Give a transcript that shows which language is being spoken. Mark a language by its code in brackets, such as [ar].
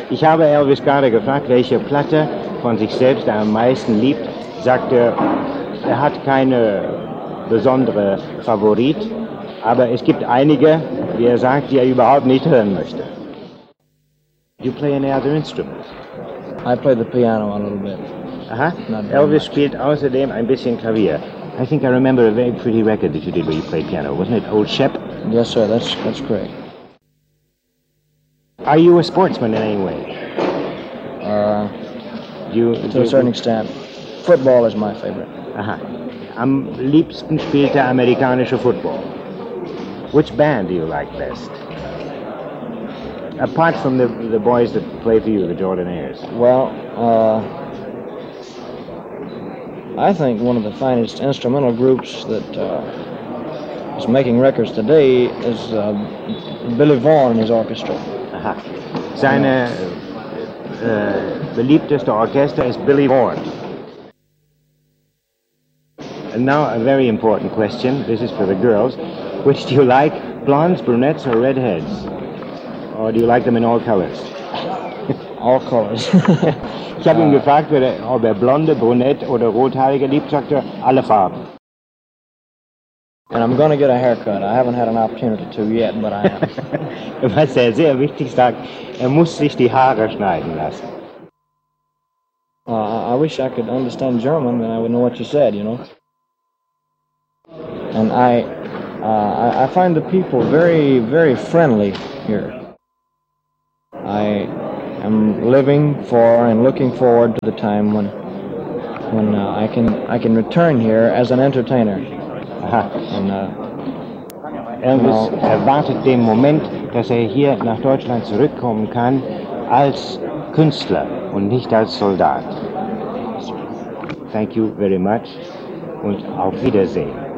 [de] Ich habe Elvis gerade gefragt, welche Platte von sich selbst er am meisten liebt. Sagt er hat keine besondere Favorit, aber es gibt einige, wie er sagt, die er überhaupt nicht hören möchte. [en] Do you play any other instruments? I play the piano a little bit. [de] Elvis spielt außerdem ein bisschen Klavier. [en] I think I remember a very pretty record that you did where you played piano, wasn't it? Old Shep? Yes, sir, that's great. Are you a sportsman in any way? To a certain extent. Football is my favorite. [de] Am liebsten spielt er amerikanischer Football. [en] Which band do you like best? Apart from the boys that play for you, the Jordanaires. Well, I think one of the finest instrumental groups that is making records today is Billy Vaughan and his orchestra. [de] Seine beliebteste Orchester ist Billy Vaughan. [en] And now a very important question. This is for the girls. Which do you like, blondes, brunettes, or redheads? Or do you like them in all colors? All colors. [de] Ich habe ihn gefragt, ob er blonde, brunette oder rothaarige liebt, sagt er, alle Farben. [en] And I'm going to get a haircut. I haven't had an opportunity to yet, but I am. [de] Was er sehr wichtig sagt, er muss sich die Haare schneiden lassen. [en] I wish I could understand German, then I would know what you said, you know. And I find the people very, very friendly here. I'm living for and looking forward to the time when I can return here as an entertainer. [de] Erwartet den Moment, dass hier nach Deutschland zurückkommen kann als Künstler und nicht als Soldat. [en] Thank you very much [de] und auf Wiedersehen.